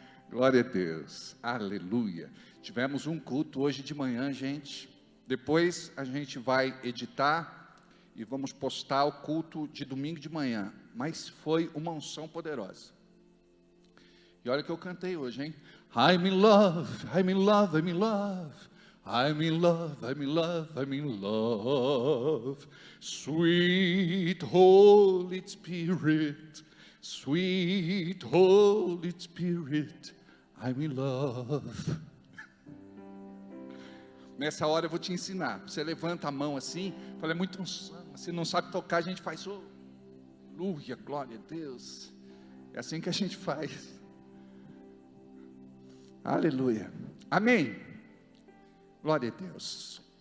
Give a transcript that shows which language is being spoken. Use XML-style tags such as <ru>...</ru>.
<pt>Glória a Deus. Aleluia. Tivemos um culto hoje de manhã, gente. Depois a gente vai editar e vamos postar o culto de domingo de manhã. Mas foi uma unção poderosa. E olha o que eu cantei hoje, hein?</pt> <en>I'm in love, I'm in love, I'm in love. I'm in love, I'm in love, I'm in love. Sweet Holy Spirit, sweet Holy Spirit, I'm in love.</en> <pt>Nessa hora eu vou te ensinar. Você levanta a mão assim, fala, é muito unção. Se não sabe tocar, a gente faz, aleluia, glória a Deus. É assim que a gente faz. Aleluia. Amém. Glória a Deus.</pt>